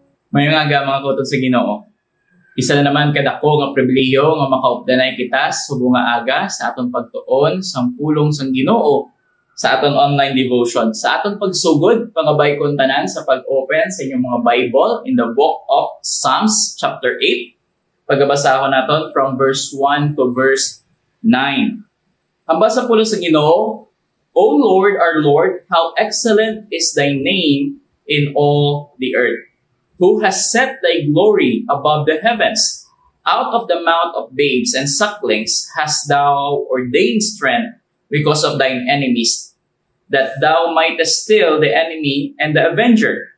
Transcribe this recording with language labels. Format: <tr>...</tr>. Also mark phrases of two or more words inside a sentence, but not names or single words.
<hil>Mayong aga mga kauton sa Ginoo. Isa na naman kadako nga pribilehiyo nga makaupdanay kita subong nga aga sa aton pagtuon sang pulong sang Ginoo sa aton</hil> <en>online devotion.</en> <hil>Sa aton pagsugod, pangabay kon tanan sa pag-open sa inyong mga Bible</hil> <en>in the book of Psalms chapter 8.</en> <hil>Pagbasa ko naton</hil> <en>from verse 1 to verse 9.</en> <hil>Ang basa pulong sa Ginoo,</hil> <en>O Lord, our Lord, how excellent is thy name in all the earth. Who has set thy glory above the heavens? Out of the mouth of babes and sucklings hast thou ordained strength because of thine enemies, that thou mightest still the enemy and the avenger.</en>